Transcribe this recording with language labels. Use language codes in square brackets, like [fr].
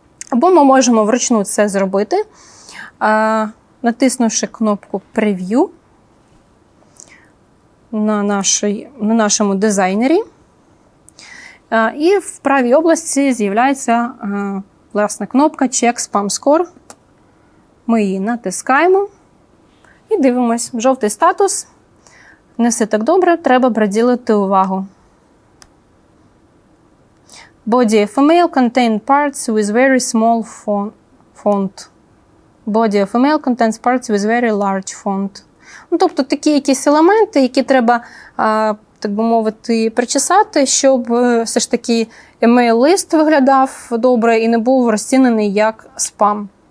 [uk] Або ми можемо вручну це зробити, натиснувши кнопку Preview на нашому дизайнері. І в правій області з'являється власне, кнопка Check Spam Score. Ми її натискаємо і дивимось. Жовтий статус. Не все так добре, треба приділити увагу. [en] Body of email contain parts with very small font. Body of email contains parts with very large font. [uk] Ну, тобто такі якісь елементи, які треба, так би мовити, причесати, щоб все ж таки емейл-лист виглядав добре і не був розцінений як спам.